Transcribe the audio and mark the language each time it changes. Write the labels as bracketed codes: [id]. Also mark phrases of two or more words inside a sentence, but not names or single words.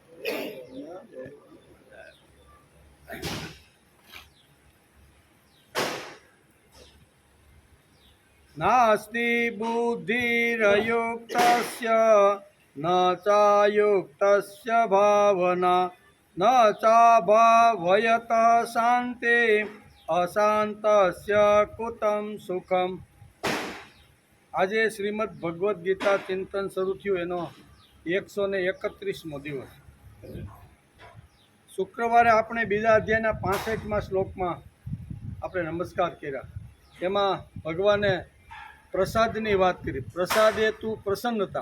[sa] नास्ति बुद्धिरयुक्तस्य न चायुक्तस्य भावना न चाभावयतः शान्ति अशान्तस्य कुतं सुखम्। [gu] આજે શ્રીમદ ભગવદ્ ગીતા ચિંતન શરૂ થયું એનો 131મો દિવસ। શુક્રવારે આપણે બીજા અધ્યાયના 65મા શ્લોકમાં આપણે નમસ્કાર કર્યા। એમાં ભગવાને પ્રસાદની વાત કરી, [sa] પ્રસાદે તું પ્રસન્નતા।